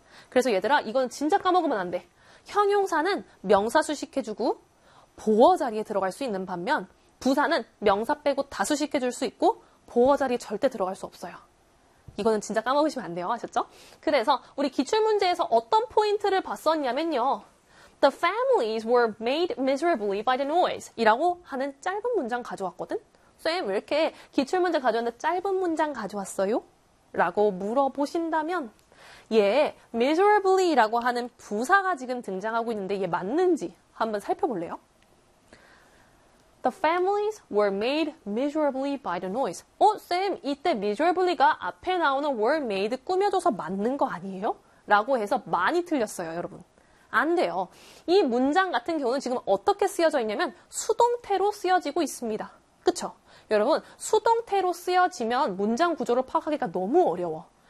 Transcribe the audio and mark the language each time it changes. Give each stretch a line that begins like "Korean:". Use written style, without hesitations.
Korean: 그래서 얘들아, 이건 진짜 까먹으면 안 돼. 형용사는 명사 수식해주고 보어 자리에 들어갈 수 있는 반면, 부사는 명사 빼고 다 수식해 줄수 있고 보어 자리에 절대 들어갈 수 없어요. 이거는 진짜 까먹으시면 안 돼요. 아셨죠? 그래서 우리 기출 문제에서 어떤 포인트를 봤었냐면요.
English: The families were made miserably by the noise.
Korean: 이라고 하는 짧은 문장 가져왔거든? 쌤, 왜 이렇게 기출 문제 가져왔는데 짧은 문장 가져왔어요? 라고 물어보신다면, 얘 miserably라고 하는 부사가 지금 등장하고 있는데 얘 맞는지 한번 살펴볼래요?
English: The families were made miserably by the noise.
Korean: 쌤, 이때 miserably가 앞에 나오는 were made 꾸며줘서 맞는 거 아니에요? 라고 해서 많이 틀렸어요, 여러분. 안 돼요. 이 문장 같은 경우는 지금 어떻게 쓰여져 있냐면 수동태로 쓰여지고 있습니다. 그쵸? 여러분, 수동태로 쓰여지면 문장 구조를 파악하기가 너무 어려워.